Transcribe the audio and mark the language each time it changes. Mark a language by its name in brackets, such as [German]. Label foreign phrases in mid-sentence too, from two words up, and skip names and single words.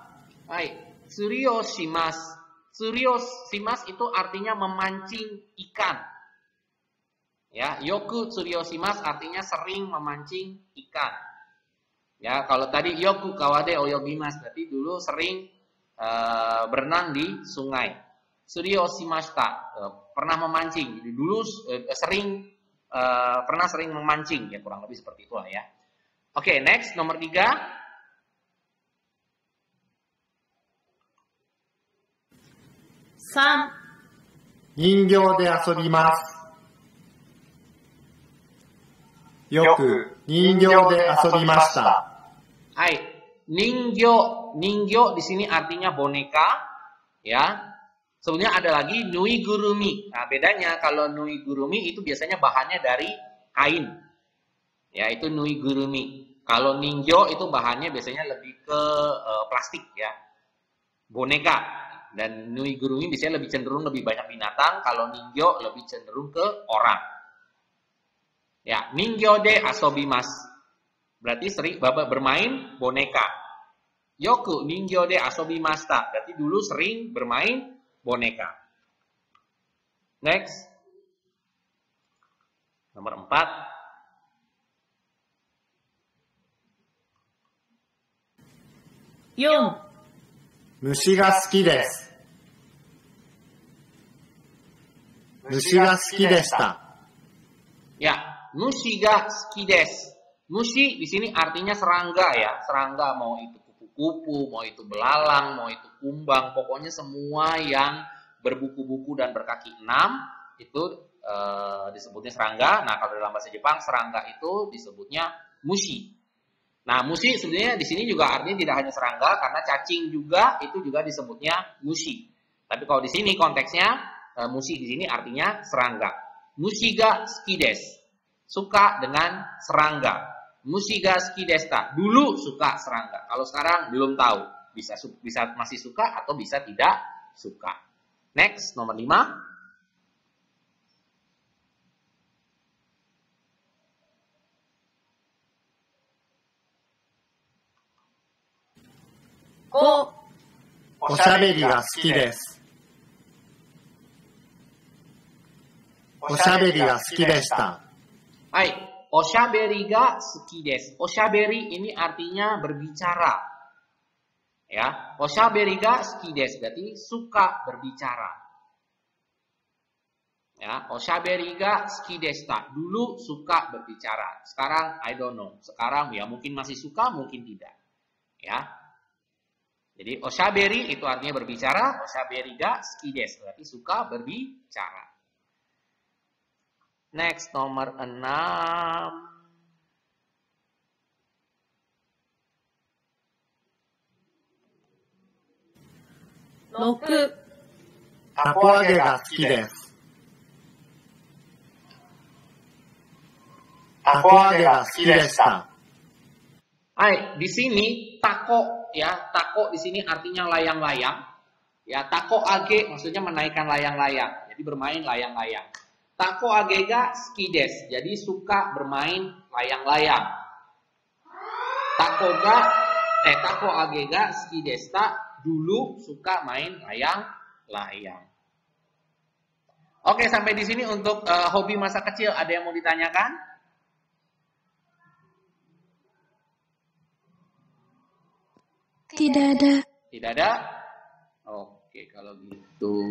[Japanese] はい、釣りをします. 釣りをします [Indonesian] itu artinya memancing ikan. Ya, [Japanese] よく釣りをします [Indonesian] artinya sering memancing ikan. Ya, kalau tadi [Japanese] よく川で泳ぎます [Indonesian] berarti dulu sering berenang di sungai. [Japanese] 釣りをしました, [Indonesian] pernah memancing. Jadi dulu pernah sering memancing, ya kurang lebih seperti itulah ya. Oke, next nomor 3. 3 [Japanese] 人形で遊びます。よく人形で遊びました。 [Indonesian] Hai, ningyo di sini artinya boneka, ya. Sebenarnya ada lagi [Japanese] ぬいぐるみ. [Indonesian] Nah, bedanya kalau [Japanese] ぬいぐるみ [Indonesian] itu biasanya bahannya dari kain. Ya, itu [Japanese] ぬいぐるみ. [Indonesian] Kalau ningyo itu bahannya biasanya lebih ke plastik ya. Boneka. Dan [Japanese] ぬいぐるみ [Indonesian] biasanya lebih cenderung lebih banyak binatang, kalau ningyo lebih cenderung ke orang. [Japanese] Ya, 人形で遊びます. [Indonesian] Berarti sering bermain boneka. [Japanese] よく人形で遊びました. [Indonesian] Berarti dulu sering bermain boneka. Next. Nomor 4. 4 [Japanese] 虫が好きです。虫が好きでした。 Ya, 虫が好きです. [Indonesian] Mushi di sini artinya serangga ya. Serangga mau itu kupu-kupu, mau itu belalang, mau itu kumbang, pokoknya semua yang berbuku-buku dan berkaki 6 itu disebutnya serangga. Nah, kalau dalam bahasa Jepang serangga itu disebutnya mushi. Nah, mushi sebenarnya di sini juga artinya tidak hanya serangga, karena cacing juga itu juga disebutnya mushi. Tapi kalau di sini konteksnya mushi di sini artinya serangga. [Japanese] 虫が好きです. [Indonesian] Suka dengan serangga. [Japanese] 虫が好きでした. [Indonesian] Dulu suka serangga. Kalau sekarang belum tahu. Bisa masih suka atau bisa tidak suka. Next, nomor 5. 5 [Japanese] おしゃべりが好きです。おしゃべりが好きでした。 Hai, おしゃべりが好きです. [Indonesian] Oshaberi ini artinya berbicara. Ya, [Japanese] おしゃべりが好きです [Indonesian] berarti suka berbicara. Ya, [Japanese] おしゃべりが好きでした. [Indonesian] Dulu suka berbicara. Sekarang [English] I don't know. [Indonesian] Sekarang ya mungkin masih suka, mungkin tidak. Ya. Jadi oshaberi itu artinya berbicara, [Japanese] おしゃべりが好きです [Indonesian] berarti suka berbicara. Next nomor 6. [Japanese] 6、たこ揚げが好きです。たこ揚げが好きでした。 [Indonesian] Hai, di sini tako ya, tako di sini artinya layang-layang. Ya, [Japanese] たこ揚げ [Indonesian] maksudnya menaikkan layang-layang. Jadi bermain layang-layang. [Japanese] たこ揚げが好きです. [Indonesian] Jadi suka bermain layang-layang. [Japanese] たこ揚げが好きでした. [Indonesian] Dulu suka main layang-layang. Oke, sampai di sini untuk hobi masa kecil. Ada yang mau ditanyakan? Tidak ada. Tidak ada? Oke, kalau gitu.